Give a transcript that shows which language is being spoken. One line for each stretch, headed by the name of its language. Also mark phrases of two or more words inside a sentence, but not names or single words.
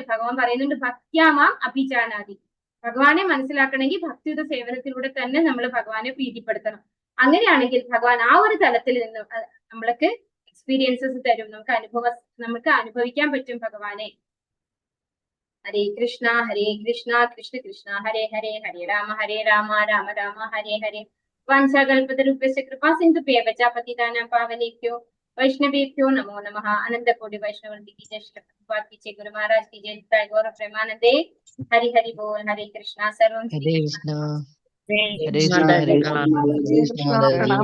Malayalam: ഭഗവാൻ പറയുന്നുണ്ട്, ഭക്ത്യാമാം അഭിജാനാതി. ഭഗവാനെ മനസ്സിലാക്കണമെങ്കിൽ ഭക്തിയുടെ സേവനത്തിലൂടെ തന്നെ നമ്മൾ ഭഗവാനെ പ്രീതിപ്പെടുത്തണം. അങ്ങനെയാണെങ്കിൽ ഭഗവാൻ ആ ഒരു തലത്തിൽ നിന്ന് നമ്മൾക്ക് എക്സ്പീരിയൻസസ് തരും, നമുക്ക് അനുഭവിക്കാൻ പറ്റും ഭഗവാനെ.
Sanskrit: ഹരേ കൃഷ്ണ കൃഷ്ണ കൃഷ്ണ ഹരേ ഹരേ, ഹരേ രാമ രാമ രാമ ഹരേ ഹരേ. വാഞ്ചാകൽപതരുഭ്യശ്ച കൃപാ സിന്ധുഭ്യഃ പതിതാനാം പാവനേഭ്യോ वैष्णवेभ्यो नमो नमः।
Hindi: अनंत कोटि वैष्णवृंद की जय, श्री प्रभुपाद की जय, गुरु महाराज की जय, जय गौर प्रेमानंदे। हरि हरि बोल। हरे कृष्णा। सर्वं हरे कृष्णा हरे कृष्णा प्रणाम।